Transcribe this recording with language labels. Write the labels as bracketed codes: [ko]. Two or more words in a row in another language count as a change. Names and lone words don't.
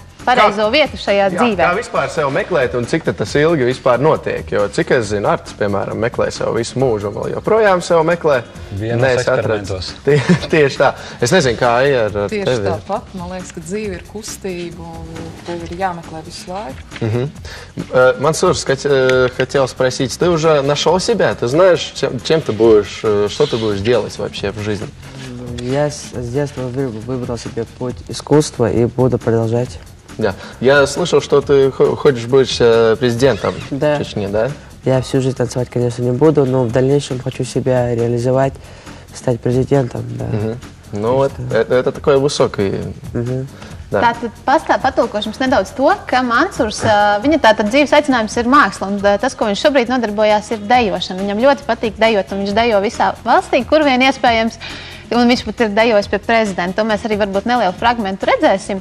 [lv] Pareizo vietu šajā dzīvē. Kā vispār sev meklēt un cik tas ilgi vispār notiek? Jo cik es zinu, Artis, piemēram, meklē sev visu mūžu un vēl joprojām sev meklē. Vienos eksperimentos. Tieši tā. Es nezinu, kā ir ar tevi. Tieši tāpat. Man liekas, ka dzīve ir kustība un tev ir jāmeklē visu laikу. [ru] Мансур, хотел спросить, ты уже нашел себя? Ты знаешь, чем ты будешь, что ты будешь делать вообще в жизни? Я с детства выбрал себе путь искусства и буду продолжать. Да. Я слышал, что ты хочешь быть президентом Чечни, да? Я всю жизнь танцевать, конечно, не буду, но в дальнейшем хочу себя реализовать, стать президентом. Да. Nu, это такой высокий. [lv] Tātad patulkošu jums nedaudz to, ka Mansurs, viņa tātad dzīves aicinājums ir māksla, un tas, ko viņš šobrīd nodarbojās, ir dejošana. Viņam ļoti patīk dejot, un viņš dejo visā valstī, kur vien iespējams. Un viņš pat ir dejojis pie prezidenta. To mēs arī varbūt nelielu fragmentu redzēsim.